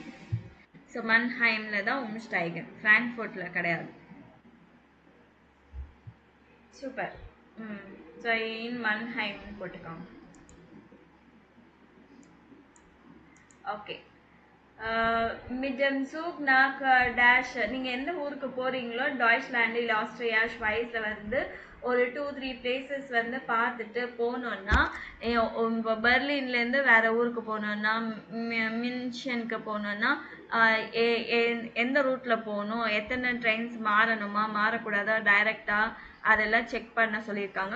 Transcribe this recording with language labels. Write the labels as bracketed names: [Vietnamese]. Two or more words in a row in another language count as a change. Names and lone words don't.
[Tamil] ஸோ மன்ஹைமில் தான் உம்ஸ்டைகன், ஃப்ராங்க்ஃபர்ட்டில் கிடையாது. சூப்பர். ஸோ இன் மன்ஹைம்னு போட்டுக்கோங்க. ஓகே. [German] mit dem Zug nach டேஷ். [Tamil] நீங்கள் எந்த ஊருக்கு போகிறீங்களோ டாய்ச்லாண்டு இல்லை ஆஸ்திரியா ஸ்வைஸில் வந்து ஒரு 2-3 பிளேசஸ் வந்து பார்த்துட்டு போனோன்னா, பெர்லின்லேருந்து வேற ஊருக்கு போனோன்னா, மின்ஷனுக்கு போனோன்னா எந்த ரூட்டில் போகணும், எத்தனை ட்ரெயின்ஸ் மாறணுமா மாறக்கூடாதா, டைரெக்டா அதெல்லாம் செக் பண்ண சொல்லியிருக்காங்க.